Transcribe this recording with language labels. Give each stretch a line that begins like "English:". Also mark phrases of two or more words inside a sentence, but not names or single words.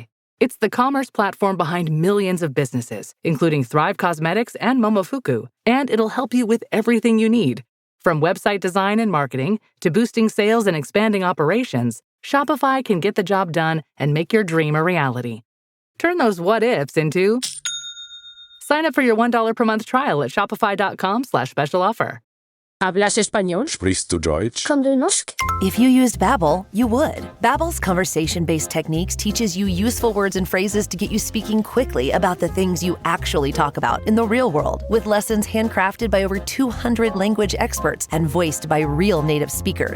English: It's the commerce platform behind millions of businesses, including Thrive Cosmetics and Momofuku, and it'll help you with everything you need. From website design and marketing to boosting sales and expanding operations, Shopify can get the job done and make your dream a reality. Turn those what ifs into... Sign up for your $1 per month trial at shopify.com/special offer.
Spanish: ¿Hablas español?
German: Sprichst du Deutsch?
Norwegian: Kan du norsk?
English: If you used Babbel, you would. Babbel's conversation-based techniques teaches you useful words and phrases to get you speaking quickly about the things you actually talk about in the real world, with lessons handcrafted by over 200 language experts and voiced by real native speakers.